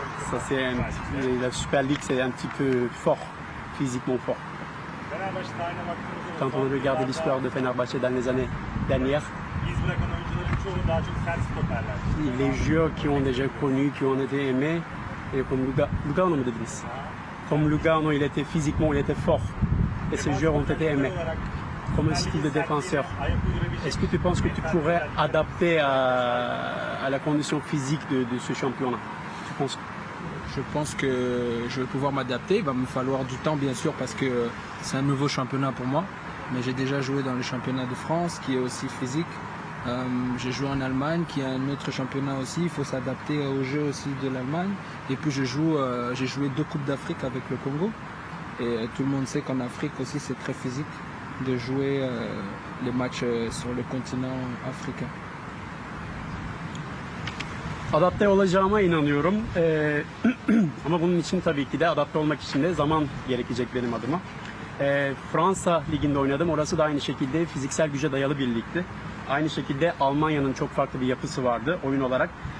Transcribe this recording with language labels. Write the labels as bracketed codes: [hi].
[fr] Ça c'est la Super League, c'est un petit peu fort, physiquement fort. [tr] Fenerbahçe tarihine baktığımızda [fr] Quand on regarde l'histoire de Fenerbahçe dans les années dernières, [tr] iz bırakan oyuncuların çoğu daha çok sert stoperler. [fr] les joueurs qui ont déjà connu, qui ont été aimés, et comme Lugano [tr] mu dediniz? [fr] Comme Lugano, il était physiquement, il était fort. Et ces joueurs ont été aimés. Comme un style de défenseur. Est-ce que tu penses que tu pourrais adapter à la condition physique de ce championnat? Tu penses? Je pense que je vais pouvoir m'adapter. Il va me falloir du temps, bien sûr, parce que c'est un nouveau championnat pour moi. Mais j'ai déjà joué dans le championnat de France, qui est aussi physique. J'ai joué en Allemagne, qui est un autre championnat aussi. Il faut s'adapter au jeu aussi de l'Allemagne. Et puis j'ai joué 2 Coupes d'Afrique avec le Congo. Et tout le monde sait qu'en Afrique aussi, c'est très physique de jouer les matchs sur le continent africain. [tr] Adapte olacağıma inanıyorum. Ama bunun için tabii ki de adapte olmak için de zaman gerekecek benim adıma. Fransa Ligi'nde oynadım. Orası da aynı şekilde fiziksel güce dayalı bir ligdi. Aynı şekilde Almanya'nın çok farklı bir yapısı vardı oyun olarak.